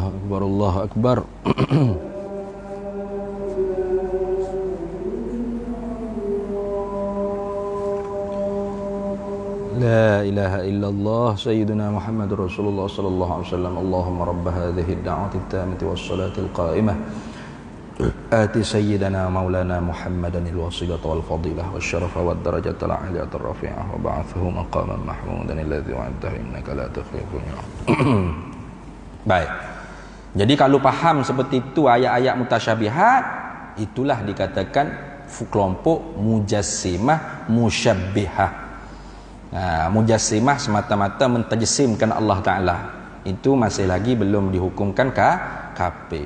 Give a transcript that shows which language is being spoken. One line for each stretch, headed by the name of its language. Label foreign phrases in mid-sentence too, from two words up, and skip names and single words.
Arabic: الله أكبر، الله أكبر. لا إله إلا الله سيدنا محمد رسول الله صلى الله عليه وسلم. اللهم رب هذه الدعوة التامة والصلاة القائمة آت سيدنا مولانا محمدا الوسيلة والفضيلة والشرف والدرجة العالية الرفيعة وابعثه مقاما محمودا الذي وعدته إنك لا تخلف الميعاد.
Malay: Baik. Jadi kalau paham seperti itu ayat-ayat mutasyabihat, itulah dikatakan kelompok
Arabic: مجسمة مشبهة.
Malay: Mujassimah semata-mata mentajsimkan Allah Ta'ala, itu masih lagi belum dihukumkan kafir.